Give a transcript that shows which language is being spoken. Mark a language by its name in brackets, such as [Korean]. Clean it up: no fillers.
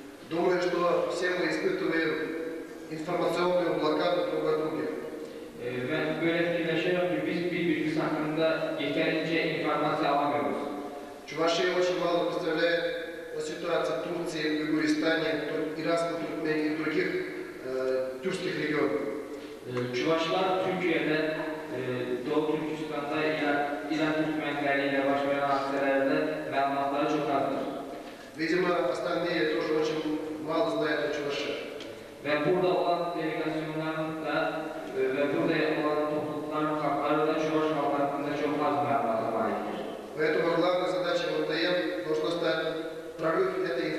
[Russian] Думаю, что все мы испытываем информационную блокаду друг от друга. [Turkish] Ben böyle fikirleşiyorum ki biz birbirimiz hakkında yeterince informasyon alamıyoruz. [Russian] Чувашия очень мало представляет о ситуации в Турции, в Югористане, Иракском, Туркмении и других тюркских регионах. [Turkish] Çuvaşlar Türkiye'de, Doğu Türkistan'da, İran Türkmenleriyle baş veren hadiselerde malumatları çok azdır. [Russian] Видимо, остальные тоже очень мало знают о Чувашии. [Turkish] Ve burada olan delegasyonların da ve burada olan toplulukların halkları da Çuvaş halkı hakkında çok az malumata sahiptir. [Russian] Поэтому главной задачей МТМ должно стать прорыв